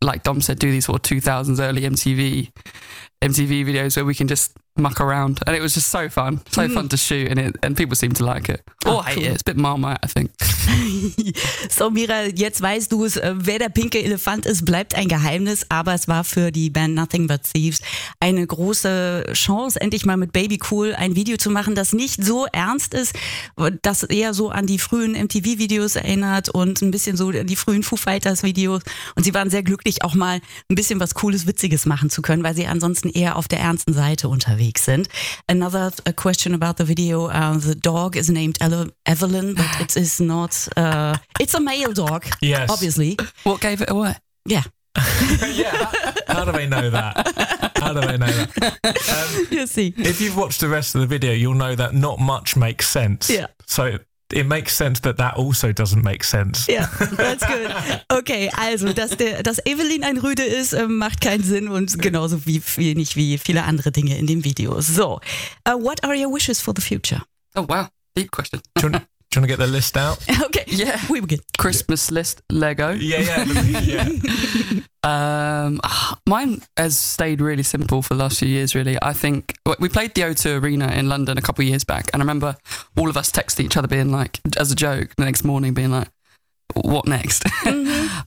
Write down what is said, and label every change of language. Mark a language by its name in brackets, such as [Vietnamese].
[English] like Dom said, do these sort of 2000s early MTV videos where we can just muck around, and it was just so fun to shoot, and people seem to like it. Oh, hey, cool. It's a bit Marmite, I think. [German] So Mira, jetzt weißt du es, wer der pinke Elefant ist, bleibt ein Geheimnis, aber es war für die Band Nothing But Thieves eine große Chance, endlich mal mit Baby Cool ein Video zu machen, das nicht so ernst ist, das eher so an die frühen MTV-Videos erinnert und ein bisschen so die frühen Foo Fighters-Videos, und sie waren sehr glücklich, auch mal ein bisschen was Cooles, Witziges machen zu können, weil sie ansonsten eher auf der ernsten Seite unterwegs sind. [English] Another question about the video. The dog is named Evelyn, but it is not. It's a male dog, yes. Obviously. What gave it away? Yeah. Yeah. How do they know that? You'll see. If you've watched the rest of the video, you'll know that not much makes sense. Yeah. So it makes sense that that also doesn't make sense. Yeah, that's good. [German] Okay, also, dass Evelyn ein Rüde ist, macht keinen Sinn, und genauso wie viele andere Dinge in dem Video. [English] So, what are your wishes for the future? Oh, wow, deep question. Do you want to get the list out? Okay, yeah. We were good. Christmas list, Lego. Yeah. Mine has stayed really simple for the last few years, really. I think we played the O2 Arena in London a couple of years back, and I remember all of us texting each other being like, as a joke, the next morning being like, what next? Mm-hmm.